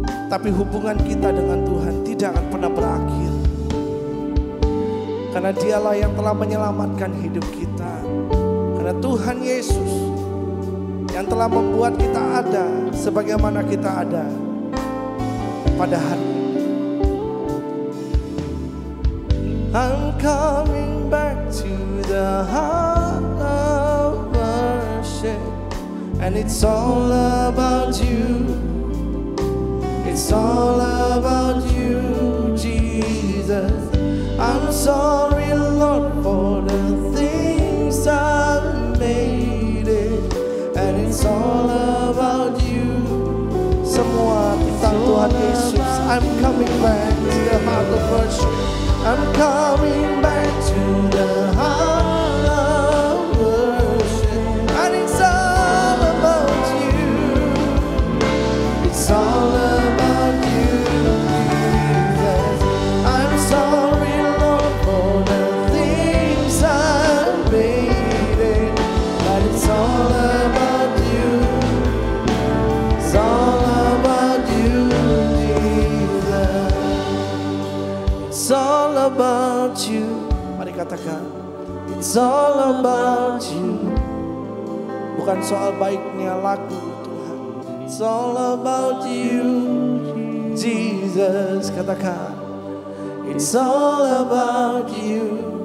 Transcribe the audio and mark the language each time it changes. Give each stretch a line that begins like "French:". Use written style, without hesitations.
Indonesian: Tapi hubungan kita dengan Tuhan tidak akan pernah berakhir. Karena Dialah yang telah menyelamatkan hidup kita. Karena Tuhan Yesus yang telah membuat kita ada sebagaimana kita ada pada hari ini.
English: I'm coming back to the heart of worship, and it's all about you. It's all about you, Jesus. I'm sorry, Lord, for the things I've made it, and it's all about you.
Indonesian: Semua tentang Tuhan Yesus.
English: I'm coming back to the heart of worship. I'm coming back to the heart of worship, and it's all about you. It's all about you, Jesus. I'm sorry, Lord, for the things I've made it, but it's all about you. It's all about you, Jesus. It's all about you.
Indonesian: Mari katakan,
English: it's all about you.
Indonesian: Bukan soal baiknya lagu Tuhan.
English: It's all about you, Jesus. Katakan, it's all about you.